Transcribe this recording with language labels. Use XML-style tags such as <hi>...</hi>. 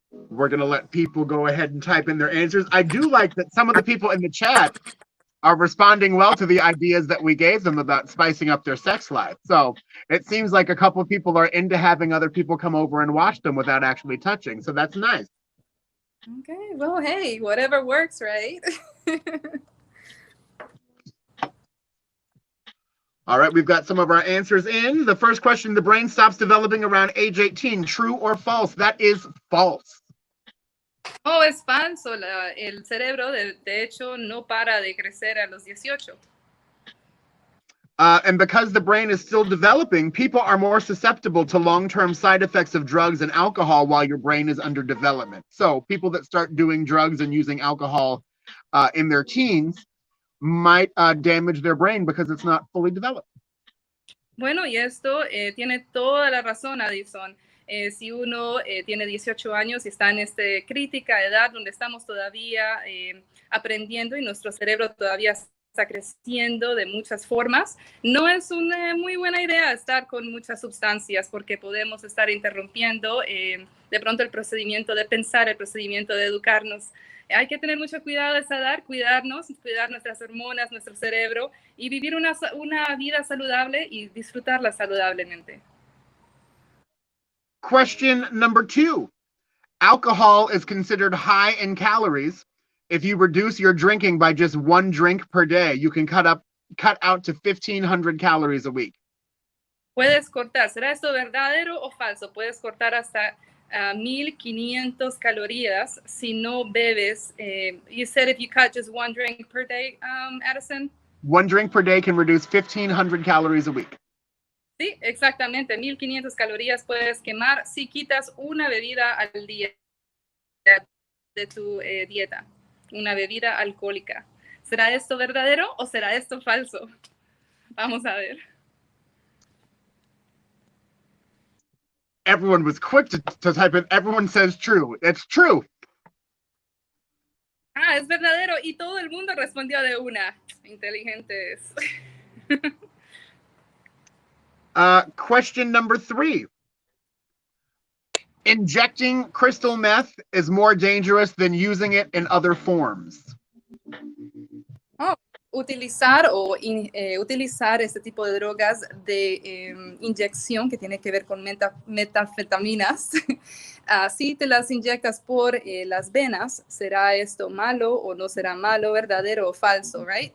<en>We're going to let people go ahead and type in their answers. I do like that some of the people in the chat are responding well to the ideas that we gave them about spicing up their sex life. So it seems like a couple of people are into having other people come over and watch them without actually touching. So that's nice. Okay, well, hey, whatever works, right? All right, we've got some of our answers in. The first question, the brain stops developing around age 18. True or false? That is false.</en> <es>Oh, es falso. El cerebro, de hecho, no para de crecer a los 18.</es> <en>And because the brain is still developing, people are more susceptible to long-term side effects of drugs and alcohol while your brain is under development. So people that start doing drugs and using alcohol in their teens might damage their brain because it's not fully developed.</en> <es>Bueno, y esto tiene toda la razón, Addison. Si uno tiene 18 años y está en esta crítica edad donde estamos todavía aprendiendo y nuestro cerebro todavía está creciendo de muchas formas, no es una muy buena idea estar con muchas sustancias porque podemos estar interrumpiendo de pronto el procedimiento de pensar, el procedimiento de educarnos. Hay que tener mucho cuidado a esa edad, cuidarnos, cuidar nuestras hormonas, nuestro cerebro y vivir una vida saludable y disfrutarla saludablemente.</es> <en>Question number 2. Alcohol is considered high in calories. If you reduce your drinking by just 1 drink per day, you can cut out to 1,500 calories a week.</en> <es>Puedes cortar, ¿será esto verdadero o falso? Puedes cortar hasta 1,500 calorías si no bebes.</es> <en>You said if you cut just 1 drink per day, Addison? 1 drink per day can reduce 1,500 calories a week.</en> <es>Sí, exactamente. 1,500 calorías puedes quemar si quitas una bebida al día de tu dieta, una bebida alcohólica. ¿Será esto verdadero o será esto falso? Vamos a ver.</es> <en>Everyone was quick to type in. Everyone says true. It's true.</en> <es>Ah, es verdadero. Y todo el mundo respondió de una. Inteligentes.</es> <en>Question number 3. Injecting crystal meth is more dangerous than using it in other forms. Oh,</en> <es>utilizar utilizar este tipo de drogas de inyección que tiene que ver con metanfetaminas. Si te las inyectas por las venas, ¿será esto malo o no será malo, verdadero o falso,</es> <en>right?</en>